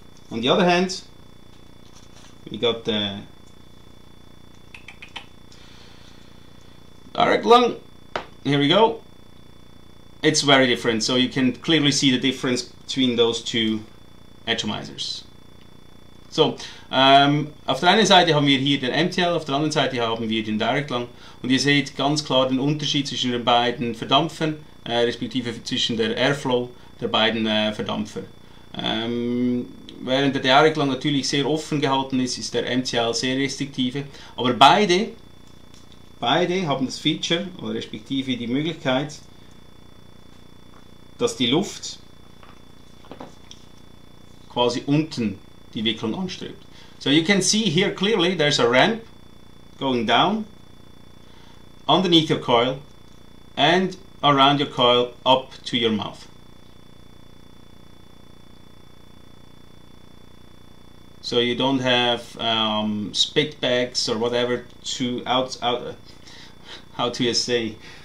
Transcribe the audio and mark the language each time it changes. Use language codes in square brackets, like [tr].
[en] On the other hand, we got the direct lung. Here we go. It's very different, so you can clearly see the difference between those 2 atomizers. [de] So, auf der einen Seite haben wir hier den MTL, auf der anderen Seite haben wir den Direct Lung und ihr seht ganz klar den Unterschied zwischen den beiden Verdampfern, respektive zwischen der Airflow der beiden Verdampfer. Während der Direct Lung natürlich sehr offen gehalten ist, ist der MTL sehr restriktive, aber beide haben das Feature, oder respektive die Möglichkeit, dass die Luft quasi unten die Wicklung anstrebt. [en] So you can see here clearly there's a ramp going down underneath your coil and around your coil up to your mouth. So you don't have spit bags or whatever to how do you say?